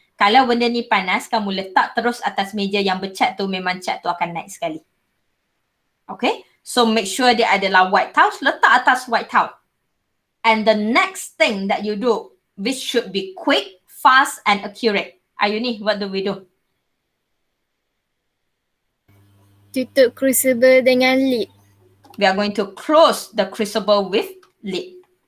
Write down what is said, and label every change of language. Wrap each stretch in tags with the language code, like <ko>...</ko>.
<ms>Kalau benda ni panas, kamu letak terus atas meja yang bercat tu, memang cat tu akan naik sekali. Okay, so make sure dia adalah white tiles, letak atas white tile.</ms> <en>And the next thing that you do, which should be quick, fast and accurate. Ayuni, what do we do?</en> <ms>Tutup crucible dengan lid.</ms> <en>We are going to close the crucible with lid.</en>